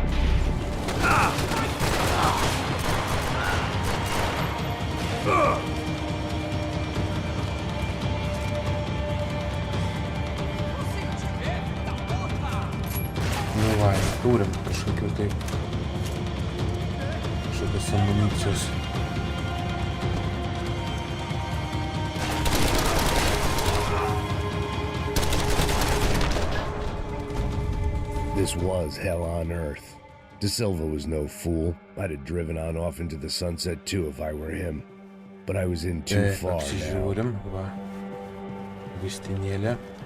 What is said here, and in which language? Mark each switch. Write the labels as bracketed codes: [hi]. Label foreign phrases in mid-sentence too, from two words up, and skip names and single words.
[lt] Nu va, turim kažkokių taip. Kažkokios amunicijos. [en] This was hell on earth. De Silva was no fool. I'd have driven on off into the sunset too if I were him. But I was in too far now. [lt] Apsižiūrim, va. Vaistinėlė.